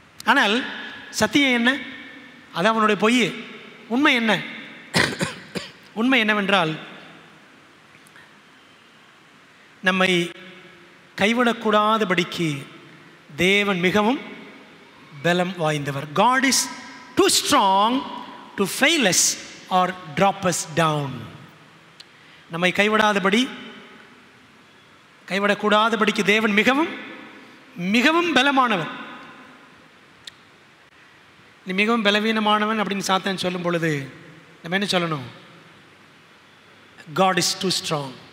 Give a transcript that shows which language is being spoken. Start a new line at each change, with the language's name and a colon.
Tamil: ஆனால் சத்தியம் என்ன? அது அவனுடைய பொய். உண்மை என்ன? உண்மை என்னவென்றால், நம்மை கைவிடக்கூடாதபடிக்கு தேவன் மிகவும் பலம் வாய்ந்தவர்.
English: God is too strong to fail us or drop us down.
Tamil: நம்மை கைவிடக்கூடாதபடிக்கு தேவன் மிகவும் மிகவும் பலமானவர். நீ மிகவும் பலவீனமானவன் அப்படின்னு சாத்தான் சொல்லும் பொழுது நம்ம என்ன சொல்லணும்?
English: God is too strong.